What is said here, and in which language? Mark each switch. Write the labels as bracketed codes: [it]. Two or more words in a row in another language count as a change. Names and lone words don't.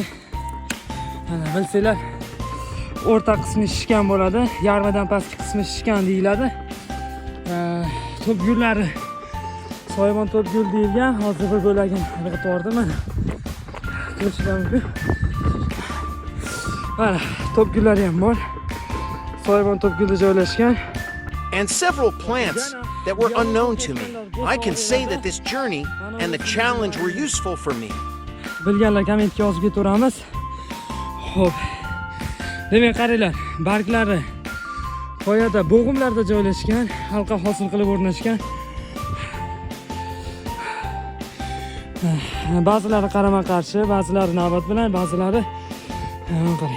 [uz] Mana bilsanglar, o'rta qismi shishgan bo'ladi, yarmidan pastki qismi shishgan deyiladi. Top gullari soyabon top gul deyilgan. Hozir bir bo'lagini yig'ib yubordim mana. Ko'rishlar mumkin. Mana top gullari ham bor. Soyabon top gulda joylashgan. [en] And several plants that were unknown to me. I can say that this journey and the challenge were useful for me. [uz] Bilganlar kommentga yozib ketaveramiz. Xo'p. Demak, qaranglar, barglari qoyada bo'g'imlarda joylashgan, halqa hosil qilib o'rnashgan. Ba'zilari qarama-qarshi, ba'zilari navbat bilan, ba'zilari qarang.